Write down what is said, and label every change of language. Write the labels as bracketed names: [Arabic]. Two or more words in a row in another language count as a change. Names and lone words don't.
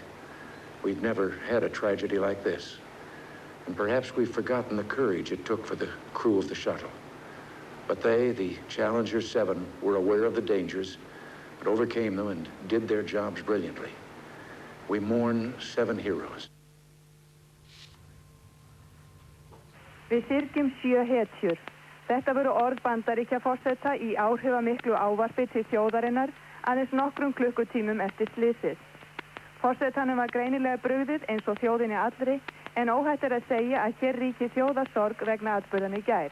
[English] We've never had a tragedy like this. And perhaps we've forgotten the courage it took for the crew of the shuttle. But they, the Challenger 7, were aware of the dangers, but overcame them and did their jobs brilliantly. We mourn 7 heroes. [Icelandic] Við syrgjum 7 hetjur. Þetta voru orð Bandaríkjaforseta í áhrifamiklu ávarpi til þjóðarinnar aðeins nokkrum klukkutímum eftir slysið. Forsetanum var greinilega brugðið eins og þjóðinni allri, en óhætt að segja að hér ríki þjóðarsorg vegna atburðanna í gær.